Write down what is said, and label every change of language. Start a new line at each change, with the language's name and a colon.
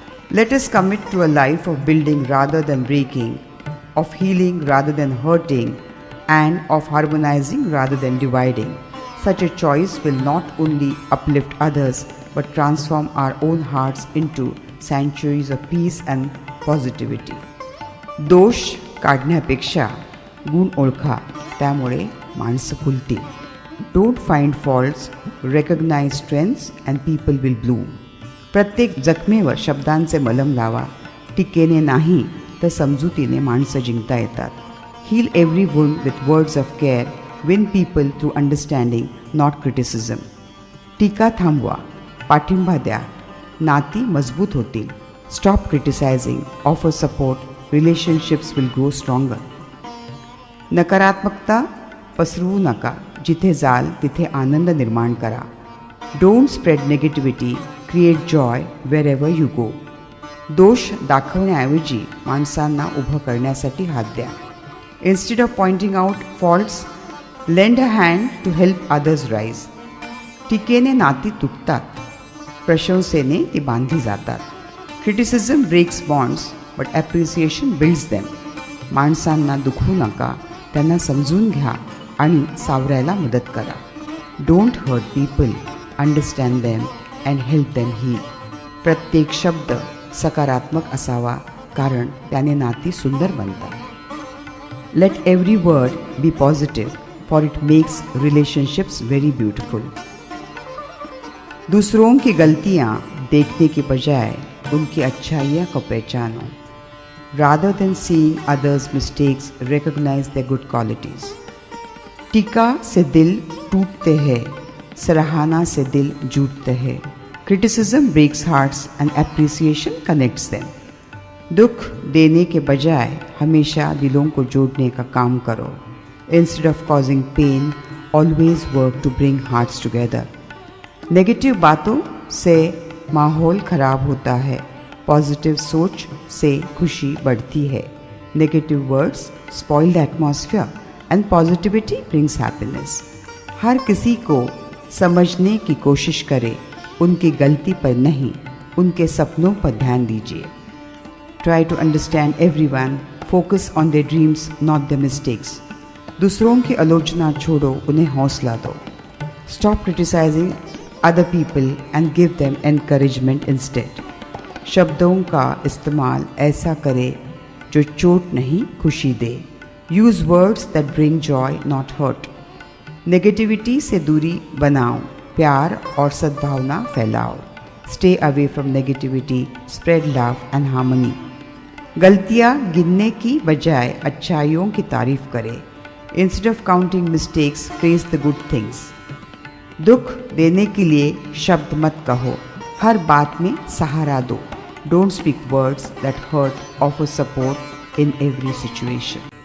English: Let us commit to a life of building rather than breaking, of healing rather than hurting, and of harmonizing rather than dividing. Such a choice will not only uplift others but transform our own hearts into sanctuaries of peace and positivity.
Marathi: दोष काढण्यापेक्षा गुण ओळखा, त्यामुळे माणसं फुलतील.
English: Don't find faults, recognise strengths and people will bloom.
Marathi: प्रत्येक जखमेवर शब्दांचे मलम लावा. टीकेने नाही तर समजुतीने माणसं जिंकता येतात.
English: Heal every wound with words of care. Win people through understanding, not criticism.
Marathi: टीका थांबवा, पाठिंबा द्या, नाती मजबूत होतील.
English: Stop criticising, offer support, relationships will grow stronger.
Marathi: नकारात्मकता पसरवू नका. जिथे जाल तिथे आनंद निर्माण करा.
English: Don't spread negativity, create joy wherever you go.
Marathi: दोष दाखवण्याऐवजी माणसांना उभं करण्यासाठी हात द्या.
English: Instead of pointing out faults, lend a hand to help others rise.
Marathi: टीकेने नाती तुटतात, प्रशंसेने ती बांधली जातात.
English: Criticism breaks bonds but appreciation builds them.
Marathi: माणसांना दुखवू नका, त्यांना समजून घ्या आणि सावरायला मदत करा.
English: Don't hurt people, understand them and help them heal.
Marathi: प्रत्येक शब्द सकारात्मक असावा, कारण त्याने नाती सुंदर बनतात.
English: Let every word be positive, for it makes relationships very beautiful.
Hindi: दूसरों की गलतियाँ देखने की बजाय उनकी अच्छाइयाँ को पहचानो.
English: Rather than seeing others' mistakes, recognize their good qualities.
Hindi: टीका से दिल टूटते हैं, सराहना से दिल जूटते हैं.
English: Criticism breaks hearts and appreciation connects them.
Hindi: दुख देने के बजाय हमेशा दिलों को जोड़ने का काम करो.
English: Instead of causing pain, always work to bring hearts together.
Hindi: Negative बातों से माहौल खराब होता है, पॉजिटिव सोच से खुशी बढ़ती है.
English: Negative words spoil the atmosphere and positivity brings happiness.
Hindi: हर किसी को समझने की कोशिश करें, उनकी गलती पर नहीं, उनके सपनों पर ध्यान दीजिए.
English: Try to understand everyone, focus on their dreams not their mistakes.
Hindi: दूसरों की आलोचना छोड़ो, उन्हें हौसला दो.
English: Stop criticising other people and give them encouragement instead.
Hindi: शब्दों का इस्तेमाल ऐसा करें जो चोट नहीं खुशी दे.
English: Use words that bring joy not hurt.
Hindi: Negativity से दूरी बनाओ, प्यार और सद्भावना फैलाओ.
English: Stay away from negativity, spread love and harmony.
Hindi: गलतियाँ गिनने की बजाय अच्छाइयों की तारीफ करें.
English: Instead of counting mistakes, praise the good things.
Hindi: दुख देने के लिए शब्द मत कहो, हर बात में सहारा दो.
English: Don't speak words that hurt, offer support in every situation.